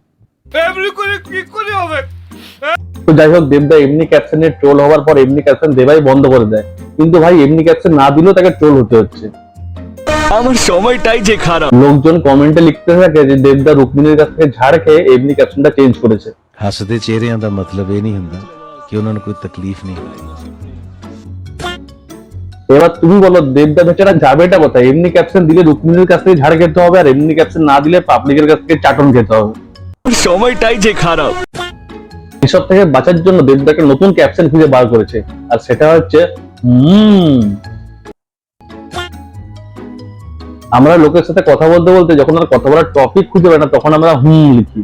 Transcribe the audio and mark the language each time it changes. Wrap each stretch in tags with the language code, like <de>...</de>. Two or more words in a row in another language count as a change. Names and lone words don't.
<bn>তো যাই হোক, দেবদা এমনি ক্যাপশনে ট্রোল হওয়ার পর এমনি ক্যাপশন দেবাই বন্ধ করে দেয়, কিন্তু ভাই এমনি ক্যাপশন না দিলেও তাকে ট্রোল হতে হচ্ছে। আমার সময়টাই যে খারাপ। লোকজন কমেন্টে লিখতে থাকে যে দেবদা রুক্মিণীর কাছ থেকে ঝাড় খেয়ে এমনি ক্যাপশনটা চেঞ্জ করেছে।</bn> <pa>ਹੱਸਦੇ ਚਿਹਰਿਆਂ ਦਾ ਮਤਲਬ ਇਹ ਨਹੀਂ ਹੁੰਦਾ ਕਿ ਉਹਨਾਂ ਨੂੰ ਕੋਈ ਤਕਲੀਫ ਨਹੀਂ ਹੋਈ।</pa> <bn>এবার তুমি বলো দেবদা বেচারা যাবেটা কোথায়? এমনি ক্যাপশন দিলে রুক্মিণীর কাছ থেকে ঝাড় খেতে হবে, আর এমনি ক্যাপশন না দিলে পাবলিকের কাছ থেকে চাটন খেতে হবে। আমার সময়টাই যে খারাপ। এসব থেকে বাঁচার জন্য দেবদাকে নতুন ক্যাপশন খুঁজে বার করেছে, আর সেটা হচ্ছে আমরা লোকের সাথে কথা বলতে বলতে যখন আর কথা বলার টপিক খুঁজে পাই না, তখন আমরা লিখি।</bn>